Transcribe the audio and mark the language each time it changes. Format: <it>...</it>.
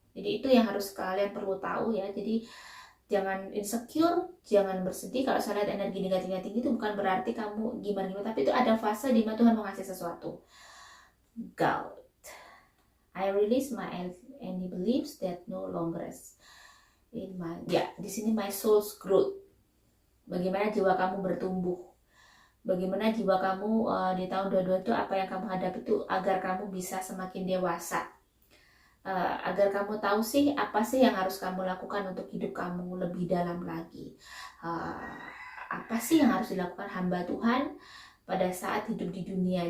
<id>Jadi itu yang harus kalian perlu tahu ya. Jadi jangan insecure, jangan bersedih kalau saya lihat energi negatifnya tinggi. Itu bukan berarti kamu gimana-gimana, tapi itu ada fase di mana Tuhan mau ngasih sesuatu.</id> <en>God, I release my any beliefs that no longer is in my,</en> <id>ya di sini</id> <en>my soul's growth.</en> <id>Bagaimana jiwa kamu bertumbuh, bagaimana jiwa kamu di tahun 22 itu apa yang kamu hadapi itu agar kamu bisa semakin dewasa, agar kamu tahu sih apa sih yang harus kamu lakukan untuk hidup kamu lebih dalam lagi, apa sih yang harus dilakukan hamba Tuhan pada saat hidup di dunia.</id>